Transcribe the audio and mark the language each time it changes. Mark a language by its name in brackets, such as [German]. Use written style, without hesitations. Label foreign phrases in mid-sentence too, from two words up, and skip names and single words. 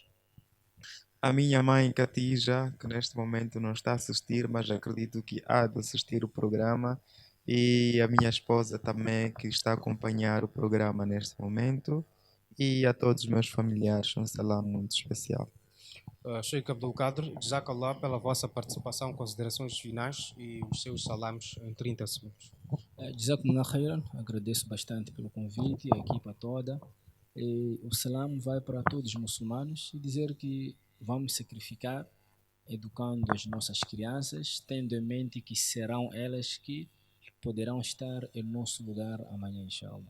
[Portuguese] A minha mãe, Catija, que neste momento não está a assistir, mas acredito que há de assistir o programa, e a minha esposa também, que está a acompanhar o programa neste momento, e a todos os meus familiares, um salam muito especial. Sheikh Abdul Kader, Jazakallah pela vossa participação, considerações finais e os seus salames em 30 segundos. [Arabic] جزاكم الله خيرا, [Portuguese] agradeço bastante pelo convite, a equipa toda. E o salam vai para todos os muçulmanos e dizer que vamos sacrificar educando as nossas crianças, tendo em mente que serão elas que poderão estar em nosso lugar amanhã, inshallah.